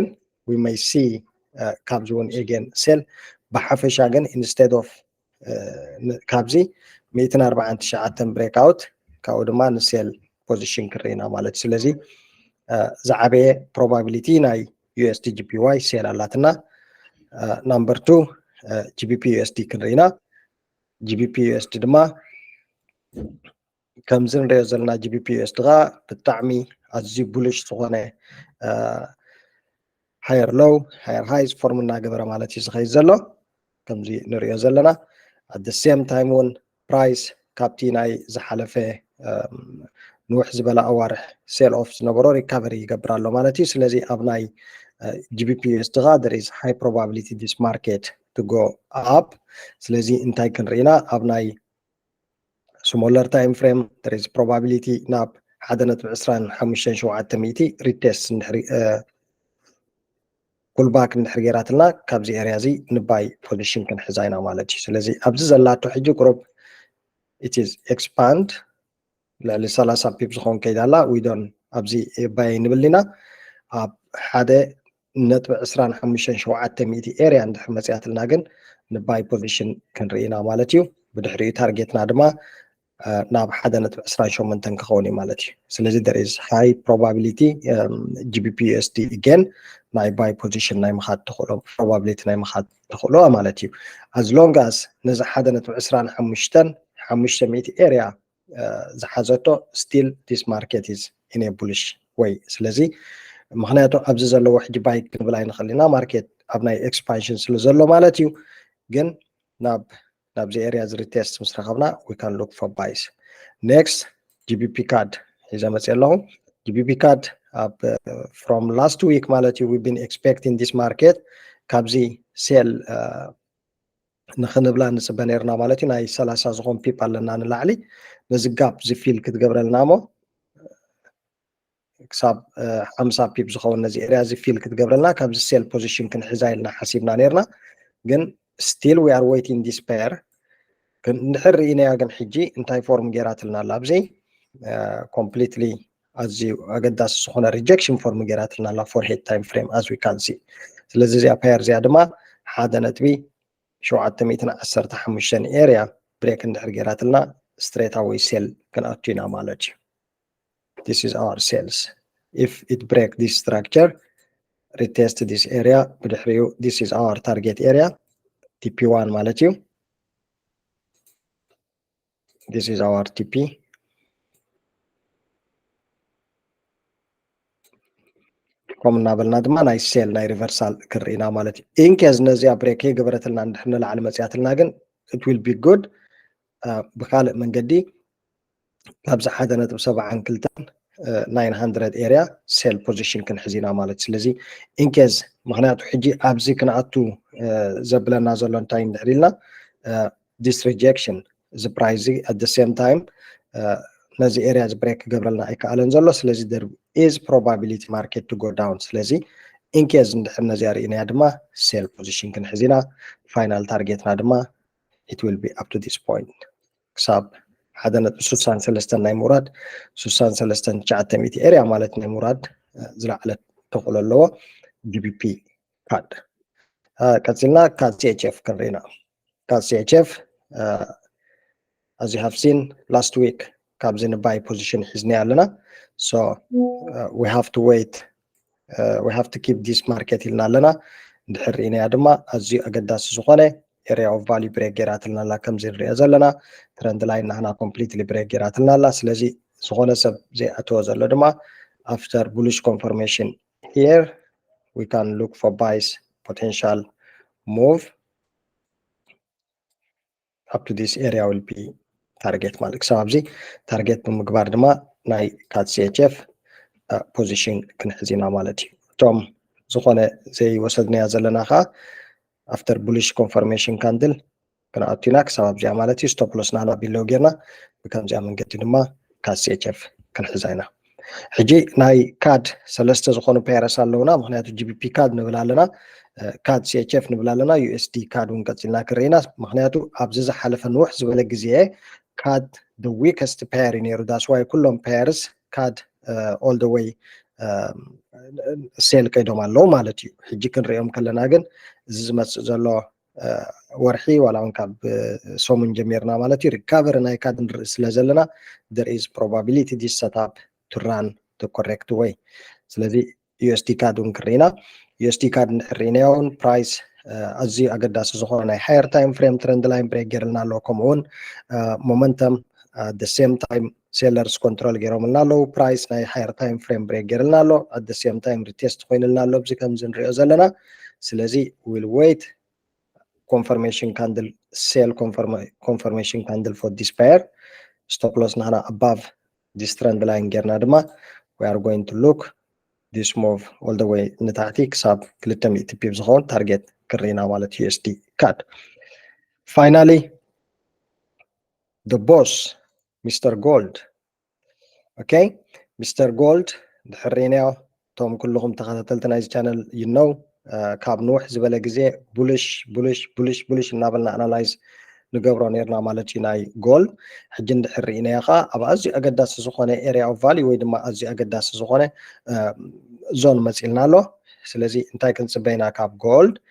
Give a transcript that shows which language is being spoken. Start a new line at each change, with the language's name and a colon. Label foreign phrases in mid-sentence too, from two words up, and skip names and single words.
English: we may see
Tigrinya: ካብዚ እውን
English: again sell
Tigrinya: ብሓፈሻ ግን
English: instead of
Tigrinya: ካብዚ 149
English: break out
Tigrinya: ካብኡ ድማ ንሴል ፖዚሽን ክርኢና ማለት እዩ ስለዚ ዝዓበየ ፕሮባቢሊቲ ናይ USD GPY ሴል ኣላትና ናምበር 2 GBP USD ክንርኢና GBP USD ድማ ከምዚ ንሪኦ ዘለና GBP USD ға ብጣዕሚ ኣዝዩ ቡሊሽ ዝኾነ
English: higher low higher highs form
Tigrinya: እናገበረ ማለት እዩ ዝኸይድ ዘሎ ከምዚ ንሪኦ ዘለና
English: at the same time
Tigrinya: እውን ፕራይስ ካብቲ ናይ ዝሓለፈ ንውሕ ዝበለ ኣዋርሕ
English: sell off
Tigrinya: ዝነበሮ ሪካቨሪ ይገብር ኣሎ ማለት እዩ ስለዚ ኣብ ናይ GBP USD ға there
English: is high probability this market to go up
Tigrinya: ስለዚ እንታይ ክንርኢና ኣብ ናይ
English: smaller time frame there is probability
Tigrinya: ናብ 1.25 ሪቴስት
English: pull back
Tigrinya: እንድሕር ጌራትልና ካብዚ ኤሪያ እዚ ንባይ ፖዚሽን ክንሕዛይና ማለት እዩ ስለዚ ኣብዚ ዘላቶ ሕጂ ቁሩብ
English: it is expand
Tigrinya: ልዕሊ 30 ፒፕ ዝኸውን ከይዳ ኣላ ዊዶን ኣብዚ ባይ ንብል ኢና ኣብ 1.25 ኤሪያ እንድሕር መፅያትልና ግን ንባይ ፖዚሽን ክንርኢና ማለት እዩ ብድሕሪኡ ታርጌትና ድማ ናብ 1.28 ክኸውን እዩ ማለት እዩ ስለዚ
English: there is high probability GBP USD again
Tigrinya: ናይ
English: buy position
Tigrinya: ናይ ምኻድ ተኽእሎ probability ናይ ምኻድ ተኽእሎ ማለት እዩ
English: as long as
Tigrinya: ነዚ 1.25 ኤሪያ ዝሓዘቶ
English: still this market is in a bullish way
Tigrinya: ስለዚ ምክንያቱ ኣብዚ ዘለዎ ሕጂ ባይ ክንብል ኣይንኽእል ኢና ማርኬት ኣብ ናይ ኤክስፓንሽን ስለ ዘሎ ማለት እዩ ግን ናብዚ ኤሪያ ዝሪቴስት ምስ ረኸብና
English: we can look for buys next
Tigrinya: GBP CAD ሒዘ መፅእ ኣለኹ GBP CAD
English: from last week
Tigrinya: ማለት እዩ
English: we've been expecting this market
Tigrinya: ካብዚ ሴል ንኽንብላ ንፅበ ነርና ማለት እዩ ናይ 30 ዝኾን ፒፕ ኣለና ንላዕሊ ነዚ ጋፕ ዝፊል ክትገብረልና ሞ ክሳብ 50 ፒፕ ዝኸውን ነዚ ኤሪያ ዝፊል ክትገብረልና ካብዚ
English: sell position
Tigrinya: ክንሕዛ ኢልና ሓሲብና ነርና ግን
English: still we are waiting this pair
Tigrinya: እንድሕር ርኢናያ ግን ሕጂ እንታይ ፎርም ጌራትልና ኣላ ኣብዚ completely ኣዝዩ ኣገዳሲ ዝኾነ
English: rejection form
Tigrinya: ጌራትልና ኣላ
English: for head time frame as we can see
Tigrinya: ስለዚ እዚኣ ፓየር እዚኣ ድማ
English: 1.715 ኤሪያ ብሬክ
Tigrinya: እንድሕር ጌራትልና
English: straight away sell
Tigrinya: ክንኣቱ ኢና ማለት እዩ
English: this is our sales if it break this structure retest this area ብድሕሪኡ this is our target area TP1
Tigrinya: ማለት እዩ
English: this is our TP
Tigrinya: ከም እናበልና ድማ ናይ ሴል ናይ ሪቨርሳል ክርኢና ማለት እዩ ኢንኬዝ ነዚኣ ብሬክ ገበረትልና እንድሕር ንላዕሊ መፅያትልና ግን
English: it will be good
Tigrinya: ብካልእ መንገዲ ካብዚ 1.72 ኤሪያ
English: sell position
Tigrinya: ክንሕዚና ማለት ስለዚ ኢንኬዝ ምክንያቱ ሕጂ ኣብዚ ክንኣቱ ዘብለና ዘሎ እንታይ እንድሕር ኢልና
English: this rejection the price at the same time
Tigrinya: ነዚ ኤሪያ ብሬክ ገብረልና ኣይከኣለን ዘሎ ስለዚ
English: there is probability market to go down
Tigrinya: ስለዚ ኢንኬዝ እንድሕር ነዚኣ ርኢናያ ድማ
English: sell position
Tigrinya: ክንሕዚና ፋይናል ታርጌትና ድማ
English: it will be up to this point
Tigrinya: ክሳብ 1.63 ናይ ሙራድ 63.900 ኤሪያ ማለት ናይ ሙራድ ዝለዓለ ተኽእሎ ኣለዎ GBP CAD ቀፂልና CAD CHF ክንርኢና CAD CHF
English: as you have seen last week
Tigrinya: ካብዚ ንባይ ፖዚሽን ሒዝና ኣለና
English: so we have to wait we have to keep this market
Tigrinya: ኢልና ኣለና እንድሕር ርኢናያ ድማ ኣዝዩ ኣገዳሲ ዝኾነ
English: area of value break
Tigrinya: ጌራትልና ኣላ ከምዚ ንሪኦ ዘለና
English: trend line ናህና completely break
Tigrinya: ጌራትልና ኣላ ስለዚ ዝኾነ ሰብ ዘይኣተዎ ዘሎ ድማ
English: after bullish confirmation here we can look for buys potential move up to this area will be target
Tigrinya: ማለት ክሳብ ኣብዚ ታርጌት ብምግባር ድማ ናይ CAD CHF ፖዚሽን ክንሕዚና ማለት እዩ እቶም ዝኾነ ዘይወሰድናያ ዘለና ከዓ
English: after bullish confirmation candle
Tigrinya: ክንኣቱ ኢና ክሳብ ኣብዚኣ ማለት እዩ
English: stop loss
Tigrinya: ናህና ቢሎ ጌርና ብከምዚኣ መንገዲ ድማ CAD CHF ክንሕዛ ኢና ሕጂ ናይ CAD ሰለስተ ዝኾኑ ፔርስ ኣለውና ምክንያቱ GBP CAD ንብል ኣለና CAD CHF ንብል ኣለና USD CAD እውን ቀፂልና ክርኢና ምክንያቱ ኣብዚ ዝሓለፈ ንውሕ ዝበለ ግዜ CAD
English: the weakest pair
Tigrinya: ነይሩ
English: that's why
Tigrinya: ኩሎም pairs CAD
English: all the way
Tigrinya: ሴል ከይዶም ኣለዉ ማለት እዩ ሕጂ ክንሪኦም ከለና ግን እዚ ዝመፅእ ዘሎ ወርሒ ዋላ እውን ካብ ሰሙን ጀሚርና ማለት እዩ ሪካቨሪ ናይ CAD ንርኢ ስለ ዘለና
English: there is probability this setup to run the correct way
Tigrinya: ስለዚ USD CAD እውን ክርኢና USD CAD ንሪኢናዮ እውን ፕራይስ ኣዝዩ ኣገዳሲ ዝኾነ ናይ
English: higher time frame trend line break
Tigrinya: ጌርልና ኣለዎ ከምኡውን ሞመንተም
English: at the same time sellers control
Tigrinya: ጌሮምልና ኣለዉ ፕራይስ ናይ
English: higher time frame break
Tigrinya: ጌርልና ኣሎ
English: at the same time
Tigrinya: ሪቴስት ኮይንልና ኣሎ ብዚ ከምዚ ንሪኦ ዘለና ስለዚ
English: will wait confirmation candle sell confirmation candle for this pair stop loss ናህና above this trend line
Tigrinya: ጌርና ድማ
English: we are going to look this move all the way
Tigrinya: ንታሕቲ ክሳብ 200 ፒፕ ዝኸውን ታርጌት ክርኢና ማለት
English: USD CAD finally the boss Mr.
Tigrinya: Gold okay Mr. Gold ድሕር ርኢናዮ እቶም ኩልኩም ተኸታተልቲ ናይዚ ቻነል
English: you know
Tigrinya: ካብ ንውሕ ዝበለ ግዜ ቡልሽ እናበልና ኣናላይዝ ንገብሮ ነርና ማለት እዩ ናይ ጎልድ ሕጂ እንድሕር ርኢናዮ ከዓ ኣብ ኣዝዩ ኣገዳሲ ዝኾነ
English: area of value
Tigrinya: ወይ ድማ ኣዝዩ ኣገዳሲ ዝኾነ ዞን መፂልና ኣሎ ስለዚ እንታይ ክንፅበይና ካብ ጎልድ